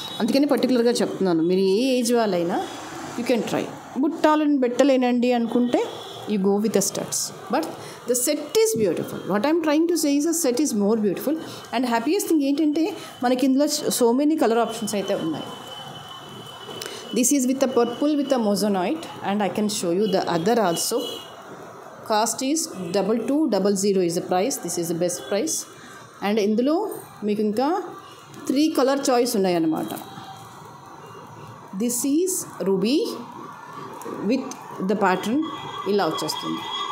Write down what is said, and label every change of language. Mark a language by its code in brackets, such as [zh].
[te] అందుకని పర్టికులర్గా చెప్తున్నాను, మీరు ఏ ఏజ్ వాళ్ళైనా [en] You can try. [te] బుట్టాలను పెట్టలేనండి అనుకుంటే [en] You go with the studs, but the set is beautiful. What I'm trying to say is the set is more beautiful. And happiest thing [te] ఏంటంటే మనకి ఇందులో [en] so many colour options [te] అయితే ఉన్నాయి. [en] This is with a purple with a moissanite, and I can show you the other also. Cost is 2200 is the price. This is the best price. [te] And ఇందులో మీకు ఇంకా 3 colour choice ఉన్నాయన్నమాట. [en] this is ruby with the pattern [te] ఇలా వచ్చేస్తుంది.